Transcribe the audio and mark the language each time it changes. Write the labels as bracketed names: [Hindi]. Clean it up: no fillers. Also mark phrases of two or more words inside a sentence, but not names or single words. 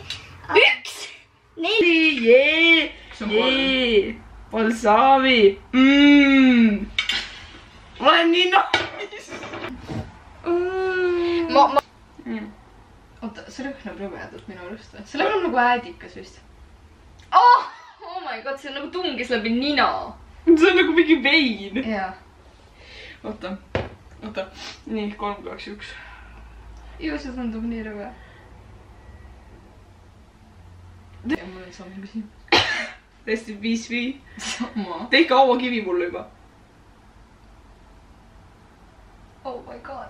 [Estonian] 1, 4. Jee! Balsami! Ma olen nii nice! oota, see lõhnab rõvedalt minu arust või? see lõhnab nagu äädikas vist. [English] oh my god, [Estonian] see nagu tungis läbi nina. see on nagu mingi vein. jaa. oota. nii, 3, 2, 1. ju see tundub nii rõve. ja mul on sama küsimus. [English] Rest in peace, [Estonian] Vii. sama. tehke hauakivi mulle juba. [English] oh my god.